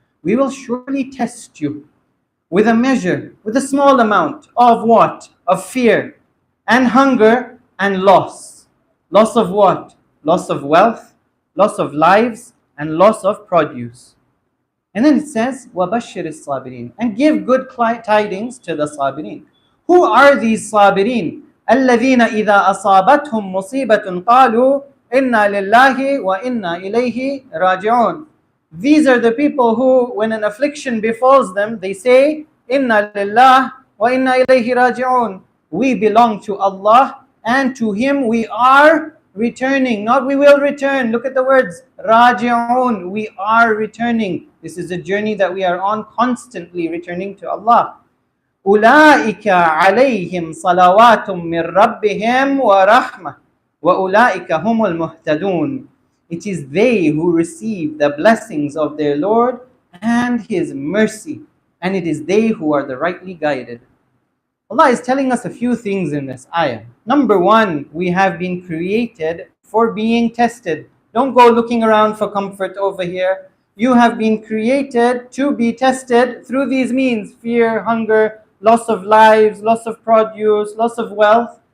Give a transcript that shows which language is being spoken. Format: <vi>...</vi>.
<en>We will surely test you with a measure, with a small amount of what? Of fear and hunger and loss. Loss of what? Loss of wealth, loss of lives, and loss of produce. And then it says,</en> <ar>وَبَشِّرِ الصَّابِرِينَ.</ar> <en>And give good tidings to the Sabirin. Who are these Sabirin?</en> <ar>الَّذِينَ إِذَا أَصَابَتْهُمْ مُصِيبَةٌ قَالُوا Inna lillahi wa inna ilayhi raji'un.</ar> <en>These are the people who, when an affliction befalls them, they say,</en> <ar>Inna lillah wa inna ilayhi raji'un.</ar> <en>We belong to Allah and to Him we are returning. Not we will return. Look at the words, raji'un. We are returning. This is a journey that we are on, constantly returning to Allah.</en> <ar>أولئك عليهم صلوات من ربهم ورحمة وأولئك هم المهتدون.</ar> <en>It is they who receive the blessings of their Lord and His mercy, and it is they who are the rightly guided. Allah is telling us a few things in this ayah. Number one, we have been created for being tested. Don't go looking around for comfort over here. You have been created to be tested through these means: fear, hunger, loss of lives, loss of produce, loss of wealth.</en>